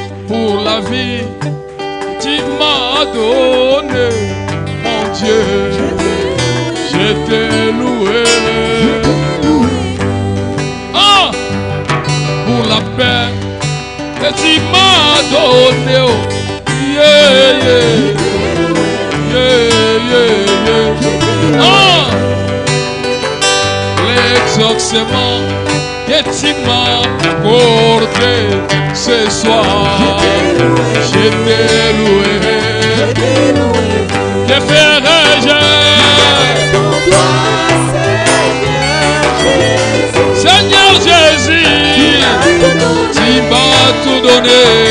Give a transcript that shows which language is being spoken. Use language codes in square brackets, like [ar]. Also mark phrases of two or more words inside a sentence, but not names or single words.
[fr] pour la vie que tu m'as donnée, mon Dieu. Je t'ai loué. Ah, pour la paix que tu m'as donnée, [en] oh, yeah, yeah, yeah, yeah, yeah. [fr] Ah, l'exaucement que tu m'as accordé ce soir, je t'ai loué. Que ferai-je? Seigneur Jésus, tu m'as tout donné.